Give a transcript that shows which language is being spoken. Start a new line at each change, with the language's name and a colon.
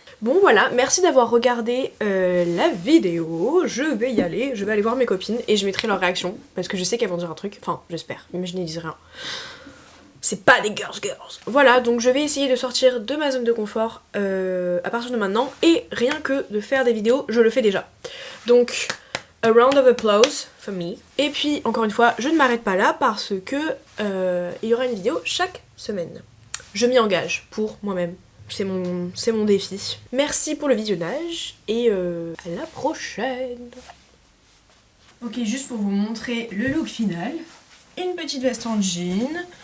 French: Bon voilà, merci d'avoir regardé la vidéo. Je vais y aller, je vais aller voir mes copines et je mettrai leur réaction. Parce que je sais qu'elles vont dire un truc, enfin j'espère, mais je n'y dis rien. C'est pas des girls. Voilà, donc je vais essayer de sortir de ma zone de confort à partir de maintenant. Et rien que de faire des vidéos, je le fais déjà.
English: Donc, a round of applause for me.
French: Et puis, encore une fois, je ne m'arrête pas là parce que il y aura une vidéo chaque semaine. Je m'y engage pour moi-même. C'est mon défi. Merci pour le visionnage et à la prochaine. Ok, juste pour vous montrer le look final. Une petite veste en jean.